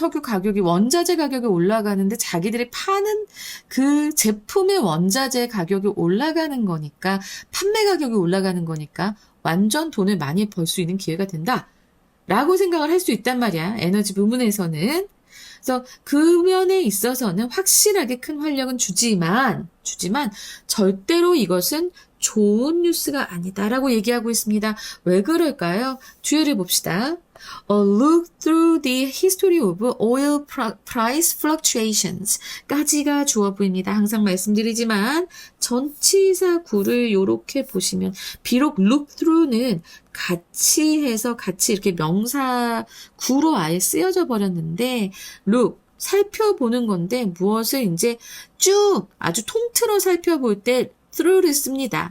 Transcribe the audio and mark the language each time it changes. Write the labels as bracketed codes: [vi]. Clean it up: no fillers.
[ko] 석유 가격이, 원자재 가격이 올라가는데 자기들이 파는 그 제품의 원자재 가격이 올라가는 거니까, 판매 가격이 올라가는 거니까, 완전 돈을 많이 벌 수 있는 기회가 된다. 라고 생각을 할 수 있단 말이야. 에너지 부문에서는. 그래서 그 면에 있어서는 확실하게 큰 활력은 주지만 절대로 이것은 좋은 뉴스가 아니다라고 얘기하고 있습니다. 왜 그럴까요? 뒤를 봅시다. [en] A look through the history of oil price fluctuations [ko] 까지가 주어 보입니다. 항상 말씀드리지만 전치사 구를 이렇게 보시면 비록 look through는 같이 해서 같이 이렇게 명사 구로 아예 쓰여져 버렸는데 look 살펴보는 건데 무엇을 이제 쭉 아주 통틀어 살펴볼 때 through를 씁니다.